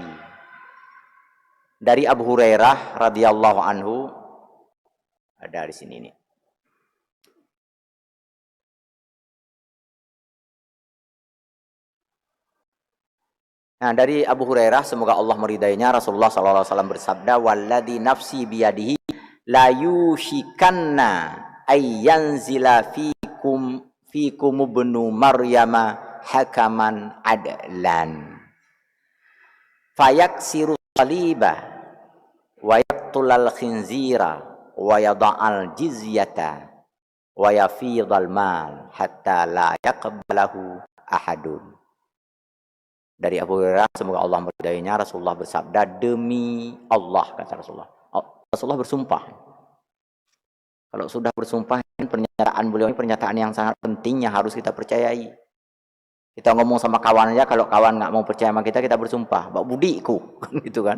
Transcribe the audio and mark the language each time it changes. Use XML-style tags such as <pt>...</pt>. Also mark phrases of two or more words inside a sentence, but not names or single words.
<id>Dari Abu Hurairah</id> <ar>رضي الله عنه</ar> <id>ada di sini nih. Nah, dari Abu Hurairah semoga Allah meridainya, Rasulullah</id> <ar>صلى الله عليه وسلم bersabda, "والذي نفسي بيده ليوشكن أن ينزل فيكم ابن مريم حكما عدلا. فيكسر الصليب ويقتل الخنزير ويضع الجزية ويفيض المال حتى لا يقبله أحد."</ar> <id>Dari Abu Hurairah semoga Allah meridainya, Rasulullah bersabda, demi Allah, kata Rasulullah. Rasulullah bersumpah. Kalau sudah bersumpah, pernyataan beliau ini pernyataan yang sangat penting yang harus kita percayai. Kita ngomong sama kawan aja, kalau kawan nggak mau percaya sama kita bersumpah, bak budiku, gitu kan?</id>